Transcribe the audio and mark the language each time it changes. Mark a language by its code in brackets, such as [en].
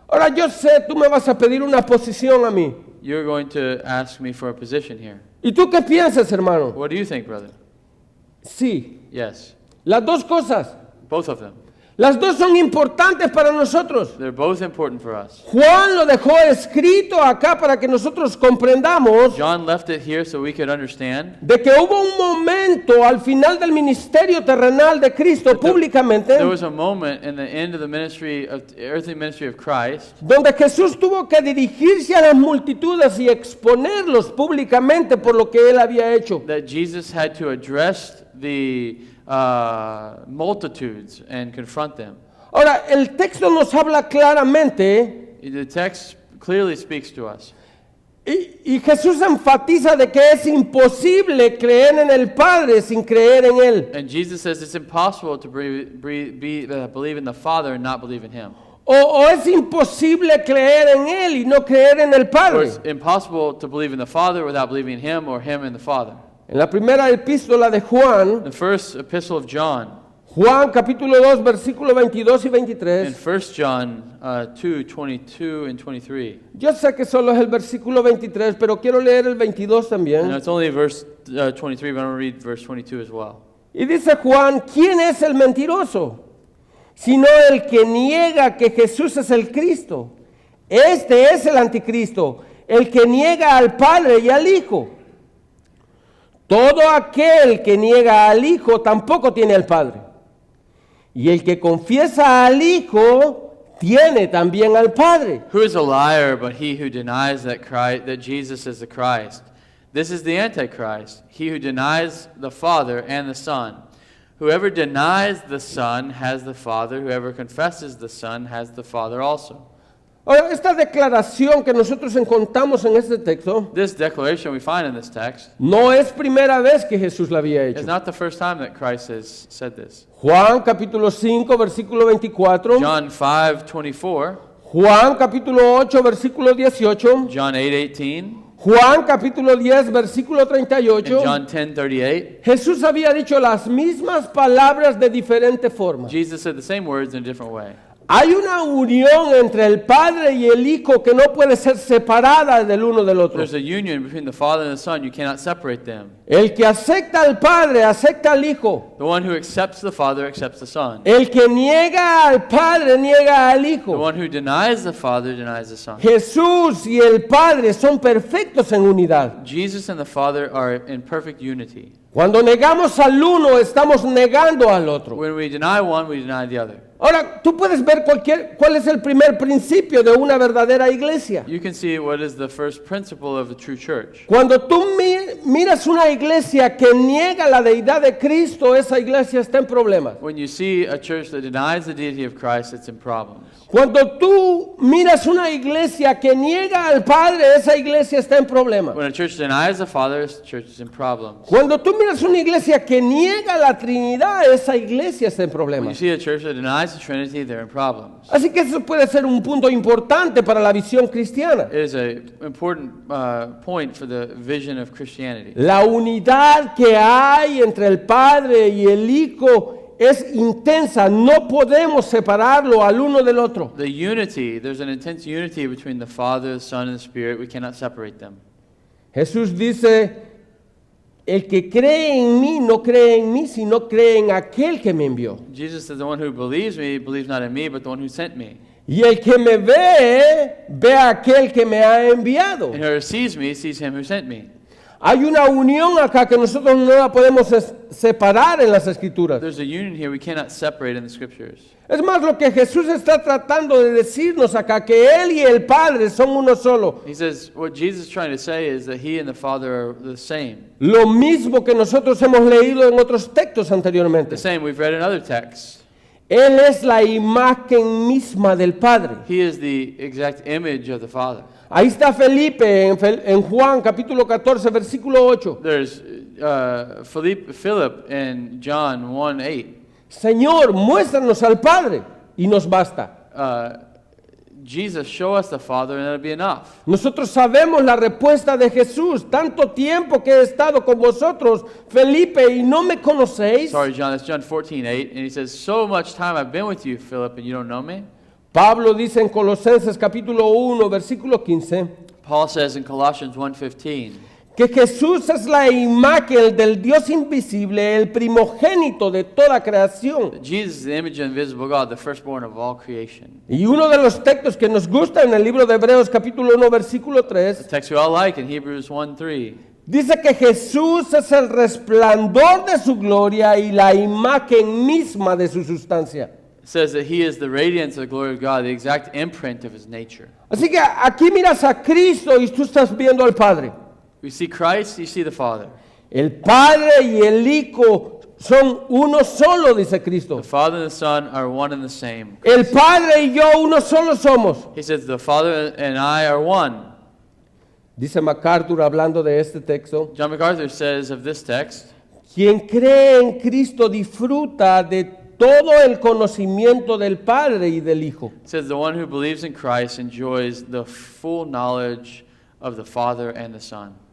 [es] Ahora yo sé, tú me vas a pedir una posición a mí. [en] You're going to ask me for a position here. [es] ¿Y tú qué piensas, hermano? [en] What do you think, brother? [es] Sí, [en] Yes, [es] las dos cosas. [en] both of them. [es] Las dos son importantes para nosotros. [en] They're both important for us. [es] Juan lo dejó escrito acá para que nosotros comprendamos [en] John left it here so we could understand [es] de que hubo un momento al final del ministerio terrenal de Cristo públicamente [en] there was a moment in the end of the ministry of earthly ministry of Christ [es] donde Jesús tuvo que dirigirse a las multitudes y exponerlos públicamente por lo que él había hecho. [en] that Jesus had to address the multitudes and confront them. [es] Ahora, el texto nos habla claramente [en] The text clearly speaks to us. [es] y Jesús enfatiza de que es imposible creer en el Padre sin creer en Él. [en] And Jesus says it's impossible to believe in the Father and not believe in Him. [es] O es imposible creer en Él y no creer en el [en] Or [es] Padre. [en] it's impossible to believe in the Father without believing in Him or Him in the Father. [es] En la primera epístola de Juan, [en] The first epistle of John, [es] Juan capítulo 2, versículos 22 y [en] in 1 John 2, 22 and 23. [es] Yo sé que solo es el versículo 23, pero quiero leer el 22 [en] And [es] también. [en] it's only verse 23, but I'm going to read verse 22 as well. [es] Y dice Juan, ¿quién es el mentiroso? Sino el que niega que Jesús es el Cristo. Este es el anticristo, el que niega al Padre y al Hijo. Todo aquel que niega al Hijo tampoco tiene al Padre. Y el que confiesa al Hijo tiene también al Padre. [en] Who is a liar but he who denies that Jesus is the Christ? This is the Antichrist, he who denies the Father and the Son. Whoever denies the Son has the Father. Whoever confesses the Son has the Father also. [es] Ahora, esta declaración que nosotros encontramos en este texto [en] This declaration we find in this text [es] no es primera vez que Jesús la había [en] is [es] hecho. [en] not the first time that Christ has said this. [es] Juan capítulo 5, versículo 24. [en] John 5:24, [es] Juan capítulo 8, versículo 18. [en] John 8:18, [es] Juan capítulo 10, versículo [en] and [es] 38. [en] John 10:38. [es] Jesús había dicho las mismas palabras de diferente forma. [en] Jesus said the same words in a different way. [es] Hay una unión entre el Padre y el Hijo que no puede ser separada del uno del otro. [en] There's a union between the Father and the Son. You cannot separate them. [es] El que acepta al Padre, acepta al Hijo. [en] The one who accepts the Father accepts the Son. [es] El que niega al Padre, niega al [en] The [es] Hijo. [en] one who denies the Father denies the Son. [es] Jesús y el Padre son perfectos en unidad. [en] Jesus and the Father are in perfect unity. [es] Cuando negamos al uno, estamos negando al otro. [en] When we deny one, we deny the other. [es] Ahora, tú puedes ver cuál es el primer principio de una verdadera iglesia. [en] You can see what is the first principle of a true church. [es] Cuando tú miras una iglesia que niega la deidad de Cristo, esa iglesia está en problemas. [en] When you see a church that denies the deity of Christ, it's in problems. [es] Cuando tú miras una iglesia que niega al Padre, esa iglesia está en problemas. [en] When a church denies the Father, the church is in problems. [es] Cuando tú miras una iglesia que niega la Trinidad, esa iglesia está en [en] When you [es] problemas. [en] see a church that denies the Trinity, they're in problems. [es] Así que eso puede ser un punto importante para la visión cristiana. [en] It is an important point for the vision of Christianity. [es] La unidad que hay entre el Padre y el Hijo es intensa, no podemos separarlo al uno del otro. [en] The unity, there's an intense unity between the Father, the Son, and the Spirit. We cannot separate them. [es] Jesús dice, el que cree en mí no cree en mí, sino cree en aquel que me envió. [en] Jesus says, the one who believes me believes not in me, but the one who sent me. [es] Y el que me ve, ve a aquel que me ha enviado. [en] And whoever sees me sees him who sent me. [es] Hay una unión acá que nosotros no la podemos separar en las Escrituras. [en] There's a union here we cannot separate in the Scriptures. [es] Es más, lo que Jesús está tratando de decirnos acá, que Él y el Padre son uno solo. [en] He says, what Jesus is trying to say is that he and the Father are the same. [es] Lo mismo que nosotros hemos leído en otros textos anteriormente. [en] The same we've read in other texts. [es] Él es la imagen misma del Padre. [en] He is the exact image of the Father. [es] Ahí está Felipe en Juan capítulo 14, versículo 8. [en] There's Philip in John 1:8. [es] Señor, muéstranos al Padre y nos basta. [en] Jesus, show us the Father and that'll be enough. [es] Nosotros sabemos la respuesta de Jesús. Tanto tiempo que he estado con vosotros, Felipe, y no me conocéis. [en] Sorry, John, that's John 14:8. And he says, so much time I've been with you, Philip, and you don't know me? [es] Pablo dice en Colosenses capítulo 1, versículo 15, [en] Paul says in Colossians 1:15 [es] que Jesús es la imagen del Dios invisible, el primogénito de toda creación. [en] that Jesus is the image of the invisible God, the firstborn of all creation. [es] Y uno de los textos que nos gusta en el libro de Hebreos capítulo 1, versículo [en] The [es] 3, [en] text we all like in Hebrews 1:3. [es] dice que Jesús es el resplandor de su gloria y la imagen misma de su sustancia. [en] It says that he is the radiance of the glory of God, the exact imprint of his nature. [es] Así que aquí miras a Cristo y tú estás viendo al Padre. [en] We see Christ, you see the Father. [es] El Padre y el Hijo son uno solo, dice Cristo. [en] The Father and the Son are one and the same. [es] El Padre y yo uno solo somos. [en] He says, the Father and I are one. [es] Dice MacArthur hablando de este texto, [en] John MacArthur says of this text, [es] quien cree en Cristo disfruta de todo el conocimiento del Padre y del Hijo. [en] it says, the one who believes in Christ enjoys the full knowledge of the Father and the Son.